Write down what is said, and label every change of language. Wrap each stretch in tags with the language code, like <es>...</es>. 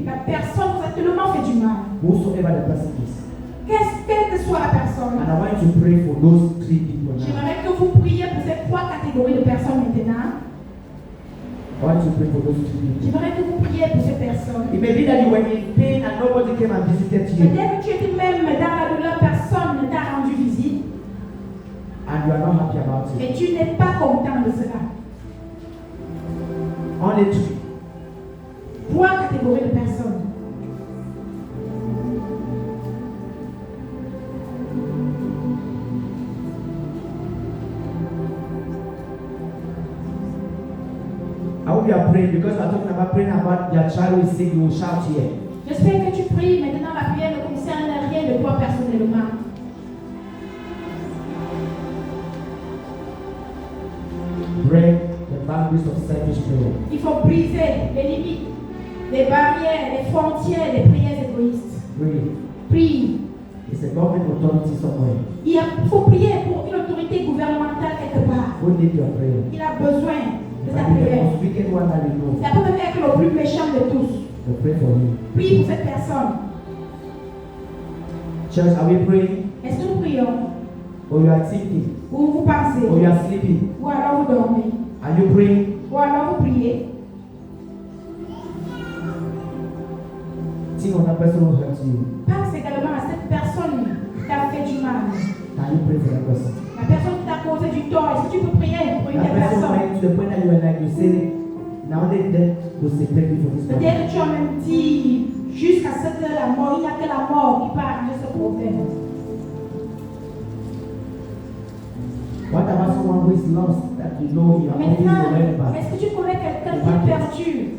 <fr>La personne vous a tellement fait du mal.</fr> <en>Whosoever the person is.</en> <fr>Quelle que soit la personne,</fr> <en>And I want you to pray for those three people now.</en> <fr>j'aimerais que vous priez pour ces trois catégories de personnes maintenant.</fr> <en>I want you to pray for those three people.</en> <fr>J'aimerais que vous priez pour ces personnes.</fr> <en>It may be that you were in pain and nobody came and visited you.</en> <fr>Peut-être que tu étais même dans la douleur, personne ne t'a rendu visite.</fr> <en>And you are not happy about it.</en> <fr>Et tu n'es pas content de cela.</fr> <en>Only three.</en> <fr>Trois catégories de personnes.</fr> <en>I hope you are praying because we are talking about praying about your child who is sick. You will shout here.</en> <fr>J'espère que tu pries. Maintenant, la prière ne concerne rien de toi personnellement.</fr> <en>Break the boundaries of selfish prayer.</en> <fr>Il faut briser les limites, les barrières, les frontières des prières égoïstes.</fr> <en>Pray.</en> <fr>Prie.</fr> <en>It's a government authority somewhere.</en> <fr>Il faut prier pour une autorité gouvernementale quelque part.</fr> <en>Who need your prayer?</en> <fr>Il a besoin de ta</fr> <en>Maybe the</en> <fr>prière.</fr> <en>most wicked one that you know.</en> <fr>Ça peut même être le plus méchant de tous.</fr> <en>To pray for you.</en> <fr>Prie pour cette personne.</fr> <en>Church, are we praying?</en> <fr>Est-ce que nous prions?</fr> <en>Or you are thinking?</en> <fr>Ou vous pensez?</fr> <en>Or you are sleeping?</en> <fr>Ou alors vous dormez?</fr> <en>Are you praying?</en> <fr>Ou alors vous priez?</fr> <en>Think of that person who hurt you.</en> <fr>Pense également à cette personne qui t'a fait du mal.</fr> <en>Can you pray for that person?</en> <fr>La personne qui t'a causé du tort. Est-ce que tu peux prier pour une</fr> <en>That</en> <fr>telle</fr> <en>person</en> <fr>personne?</fr> <en>went to the point that you were like, you say, now only death will separate me from this person.</en> <fr>Peut-être que tu as même dit, jusqu'à ce que la mort, il n'y a que la mort qui peut arranger ce problème.</fr> <en>What about someone who is lost that you know you are always worried</en> <fr>Maintenant,</fr> <en>about?</en> <fr>est-ce que tu connais quelqu'un qui est perdu?</fr>